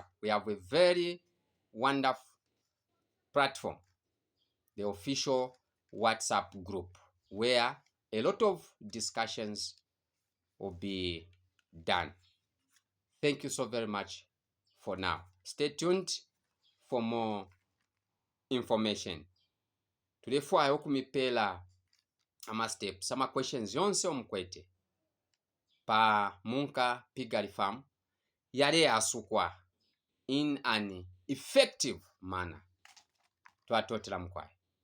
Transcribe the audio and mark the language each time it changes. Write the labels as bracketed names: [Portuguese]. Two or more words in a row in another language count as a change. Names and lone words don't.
[English] We have a very wonderful platform, the official WhatsApp group, where a lot of discussions will be done. Thank you so very much for now. Stay tuned for more information. [Bemba] Tulefuayo kumipela ama steps ama questions yonse omukwete pa Munka Piggery Farm yale asukwa [English] in an effective manner. [Bemba] Twatotela mukwaye.